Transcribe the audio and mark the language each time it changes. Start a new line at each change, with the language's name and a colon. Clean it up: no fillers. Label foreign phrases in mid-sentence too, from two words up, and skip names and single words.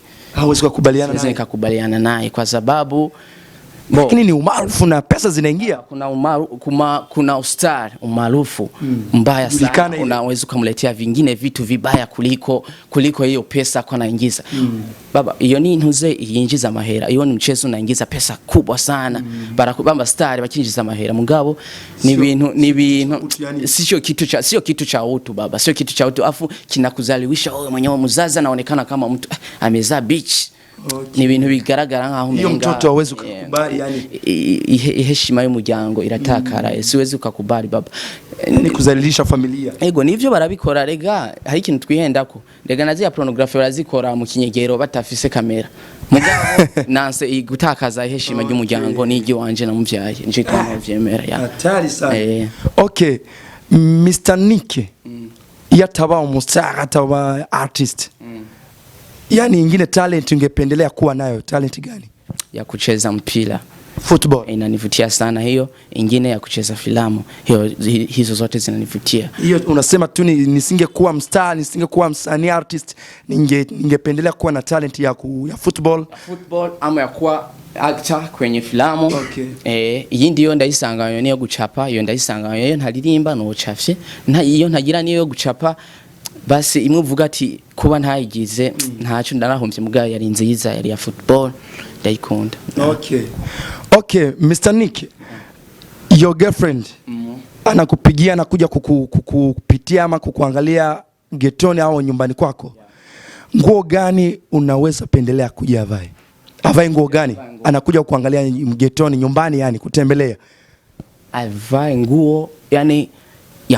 Swahili: Hauwezi kukubaliana naye? Siwezi kukubaliana naye kwa sababu lakini ni umaarufu na pesa zinaingia. Kuna star umaarufu mbaya sana, unaweza kumletea vingine vitu vibaya kuliko hiyo pesa kwa naingiza.
Rundi: Baba,
Swahili: hiyo ni
Rundi: ntuze yinjiza mahera.
Swahili: Hiyo ni mchezo unaingiza pesa kubwa sana.
Rundi: Barakubamba star bakinjiza mahera. Mugabo ni bintu
Swahili: sio kitu cha utu baba. Sio kitu cha utu. Afu kinakuzaliwisha wewe mwenyewe mzazi anaonekana kama mtu amezaa bitch. Okay.
Rundi: Ni bintu bigaragara nkaho
Swahili: hiyo mtoto hawezi kukubali, yani
Rundi: heshima y'umuryango iratakara.
Swahili: Siwezi kukubali baba. Ni kuzalilisha familia.
Rundi: Ego nivyo barabikora rega. Hari ikintu twihendako. Rega naziya pornography barazikora mu kinyegero batafise kamera. Mugabo nanse gutakaza heshima y'umuryango nigi wanje namuvyaye. Nje twamuvyemera ya.
Swahili: Hatari sana. Okay. Mr. Nick.
Rundi: Yataba umustar ataba artist.
Swahili: Yani ingine talent ungependelea kuwa nayo, talent gani? Ya kucheza mpira, football inanivutia sana hiyo. Ingine ya kucheza filamu, hizo zote zinanivutia. Hiyo unasema tu nisingekuwa mstar, nisingekuwa msanii artist, ningependelea kuwa na talent ya football ama ya kuwa actor kwenye filamu. Okay.
Rundi: Iyi ndiyo ndayisanga niyo gucapa, iyo ndayisanga yo ntaririmba no cafye, iyo ntagira niyo gucapa. Basi imwe uvuga ati kuba ntayigize ntacu ndarahombye mugaye yari nziza yari ya football ndayikunda.
Swahili: Okay, Mr. Nick,
English: your girlfriend
Swahili: anakupigia na kuja kukupitia ama kukuangalia getoni au nyumbani kwako. Nguo gani unaweza pendelea kuja avae? Avae nguo gani? Anakuja kukuangalia getoni nyumbani, yani kutembelea. Avae nguo yani ya